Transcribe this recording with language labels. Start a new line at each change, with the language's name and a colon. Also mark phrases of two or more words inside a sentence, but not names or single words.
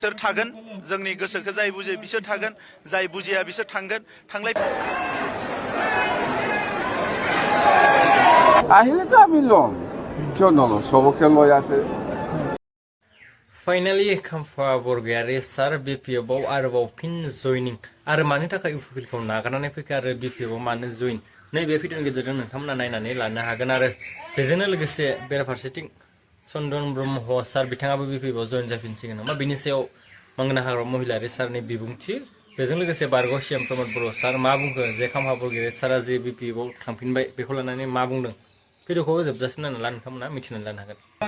Bodo: बिसोर थागोन जोंनि गोसोखौ जाय बुजियो बिसोर थागोन जाय बुजिया बिसोर थांगोन थांलाय
Assamese: আহিলে তো আমি লম কিয় নলম সবকে লৈ আছে
Bodo: फाइनालि खाम्फा बरगयारि सार बिपिएफआव आरोबाव फिन जयनिं आरो मानि थाखाय इउपिपिएलखौ नागारनानै फैखो आरो बिपिएफआव मानो जयन नैबे भिडिअनि गेजेरजों नोंथांमोना नायनानै लानो हागोन आरो बेजोंनो लोगोसे बेराफारसेथिं चन्दन ब्रह्म सार बिथाङाबो बिपिएफआव जयन जाफिनसिगोन नामा बिनि सायाव मंगना हाग्रा महिलारि सारनि बिबुंथि बेजों लोगोसे बारग' सिएम प्रमद बर' सार मा बुंखो जे खाम्फा बरगयारि सारा जे बिपिएफआव थांफिनबाय बेखौ लानानै मा बुंदों भिडिअखौ जोबजासिम नायना ला नोंथांमोना मिथिनानै लानो हागोन